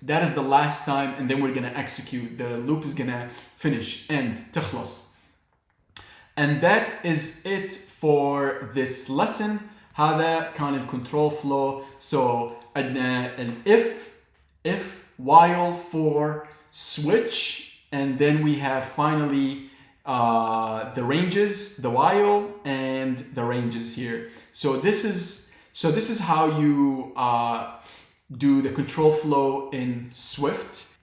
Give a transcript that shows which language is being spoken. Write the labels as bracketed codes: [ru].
[en] That is the last time, and then we're gonna execute. The loop is gonna finish, end, تخلص. And that is it for this lesson. [ar] هذا كان الكنترول flow. [en] So عندنا an if, while, for, switch, and then we have finally the ranges, the while, and the ranges here. So this is how you do the control flow in Swift.